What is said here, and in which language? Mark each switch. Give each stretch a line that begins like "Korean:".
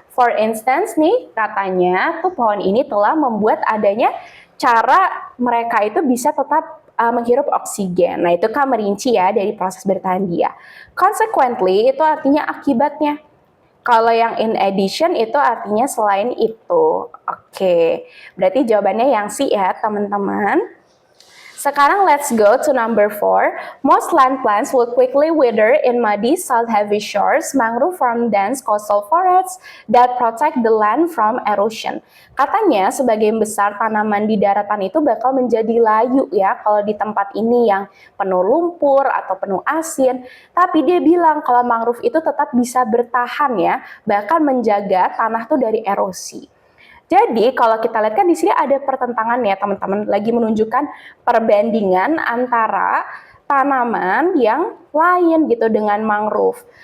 Indonesian: For instance nih, katanya tuh pohon ini telah membuat adanya cara mereka itu bisa tetap menghirup oksigen. Nah, itu kan merinci ya dari proses bertahan dia. Consequently, itu artinya akibatnya. Kalau yang in addition itu artinya selain itu. Oke, berarti jawabannya yang C ya teman-teman. Sekarang
English: let's go to number 4. Most land plants will quickly wither in muddy, salt-heavy shores. Mangrove form dense coastal forests that protect the land from erosion.
Indonesian: Katanya sebagian besar tanaman di daratan itu bakal menjadi layu ya kalau di tempat ini yang penuh lumpur atau penuh asin. Tapi dia bilang kalau mangrove itu tetap bisa bertahan ya, bahkan menjaga tanah tuh dari erosi. Jadi kalau kita lihat kan di sini ada pertentangan ya teman-teman, lagi menunjukkan perbandingan antara tanaman yang lain gitu dengan mangrove.